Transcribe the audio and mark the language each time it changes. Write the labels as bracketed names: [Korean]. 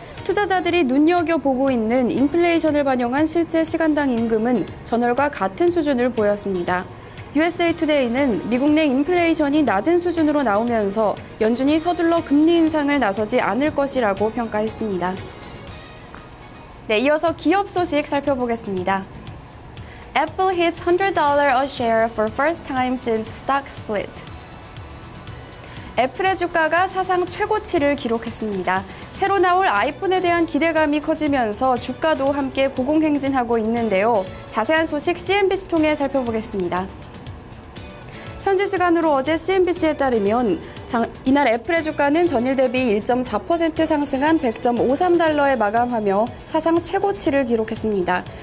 [Korean] 투자자들이 눈여겨보고 있는 인플레이션을 반영한 실제 시간당 임금은 전월과 같은 수준을 보였습니다. USA 투데이는 미국 내 인플레이션이 낮은 수준으로 나오면서 연준이 서둘러 금리 인상을 나서지 않을 것이라고 평가했습니다. 네, 이어서 기업 소식 살펴보겠습니다. [English] Apple hits $100 a share for first time since stock split. [Korean] 애플의 주가가 사상 최고치를 기록했습니다. 새로 나올 아이폰에 대한 기대감이 커지면서 주가도 함께 고공행진하고 있는데요. 자세한 소식 CNBC 통해 살펴보겠습니다. 현지 시간으로 어제 CNBC에 따르면 이날 애플의 주가는 전일 대비 1.4% 상승한 $100.53에 마감하며 사상 최고치를 기록했습니다.